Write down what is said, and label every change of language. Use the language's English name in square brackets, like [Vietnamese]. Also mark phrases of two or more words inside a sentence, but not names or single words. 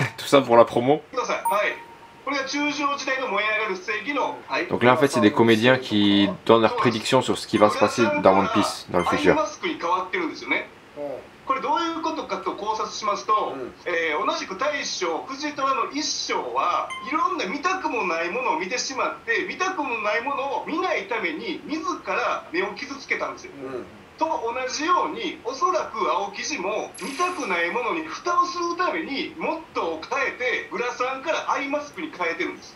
[French] ça pour la promo. Donc là en fait c'est des comédiens qui donnent leurs prédictions sur ce qui va se passer dans One Piece dans le futur. [Japanese] これどういうことかと考察しますと、同じく大将藤虎の一将はいろんな見たくもないものを見てしまって見たくもないものを見ないために自ら目を傷つけたんですよ。と同じようにおそらく青木路も見たくないものに蓋をするためにモットーを変えてグラサンからアイマスクに変えてるんです。